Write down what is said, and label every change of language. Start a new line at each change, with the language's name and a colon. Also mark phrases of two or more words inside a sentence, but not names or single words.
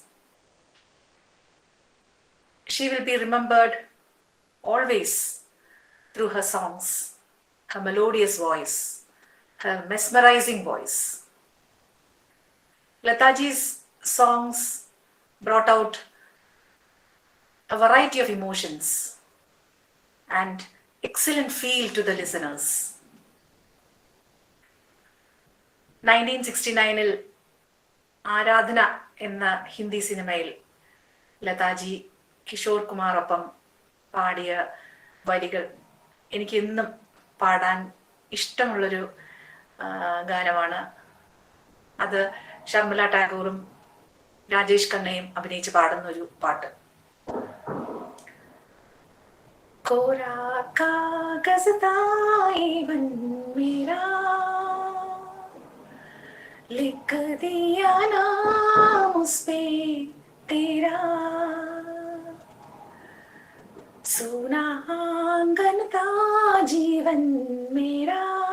English: She will be remembered always through her songs, her melodious voice, her mesmerizing voice. Lataji's songs brought out a variety of emotions and excellent feel to the listeners.
Malayalam: 1969-ൽ ആരാധന എന്ന ഹിന്ദി സിനിമയിൽ ലതാജി കിഷോർ കുമാറൊപ്പം പാടിയ വരികൾ എനിക്ക് എന്നും പാടാൻ ഇഷ്ടമുള്ളൊരു ഗാനമാണ്. അത് ശർമിള ടാഗോറും രാജേഷ് ഖന്നയും അഭിനയിച്ച് പാടുന്ന ഒരു പാട്ട്.
Hindi: कोरा कागस ताई बन मेरा लिख दिया नाम उस पे तेरा, सोना आंगन था जीवन मेरा,